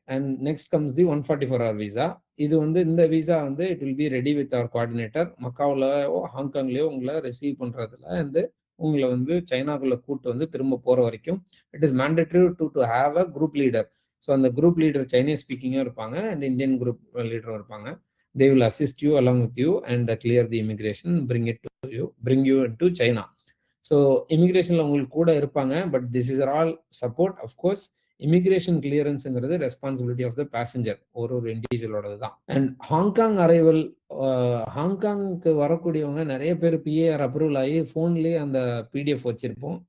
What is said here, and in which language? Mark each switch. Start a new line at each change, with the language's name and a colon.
English: And next comes the 144 hour visa.
Tamil: இது வந்து இந்த விசா வந்து
English: It will be ready with our coordinator.
Tamil: மக்காவிலோ ஹாங்காங்லேயோ உங்களை ரிசீவ் பண்ணுறதுல வந்து உங்களை வந்து சைனாக்குள்ள கூட்டு வந்து திரும்ப போகிற வரைக்கும்
English: It is mandatory to have a group leader.
Tamil: So அந்த குரூப் லீடர் சைனீஸ் ஸ்பீக்கிங்கும் இருப்பாங்க அண்ட் இந்தியன் குரூப் லீடரும் இருப்பாங்க.
English: They will assist you along with you and clear the immigration, bring you into China. So
Tamil: இமிகிரேஷன்ல உங்களுக்கு கூட இருப்பாங்க.
English: But this is all support. Of course immigration கிளியரன்ஸுங்கிறது responsibility of the passenger,
Tamil: ஒரு இண்டிவிஜுவலோடது தான். And Hong Kong arrival, ஹாங்காங்க்கு வரக்கூடியவங்க நிறைய பேர் PAR approval ஆகி ஃபோன்லேயே அந்த பிடிஎஃப் வச்சுருப்போம்.